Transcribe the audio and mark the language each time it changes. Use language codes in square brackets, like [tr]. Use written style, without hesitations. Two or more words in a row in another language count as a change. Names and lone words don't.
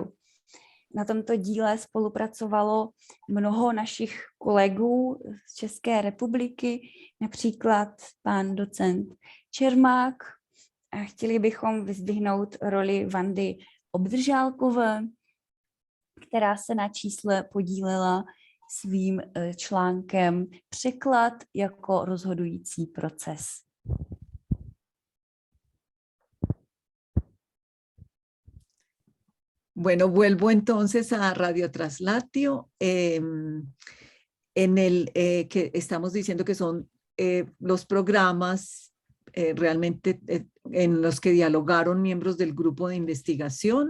[cs] Na tomto díle spolupracovalo mnoho našich kolegů z České republiky, například pan docent Čermák. A chtěli bychom vyzdvihnout roli Vandy Obdržálkové, která se na čísle podílela svým článkem Překlad jako rozhodující proces. [es] Bueno, vuelvo entonces a Radio Traslatio, en el que estamos diciendo que son los programas realmente en los que dialogaron miembros del grupo de investigación.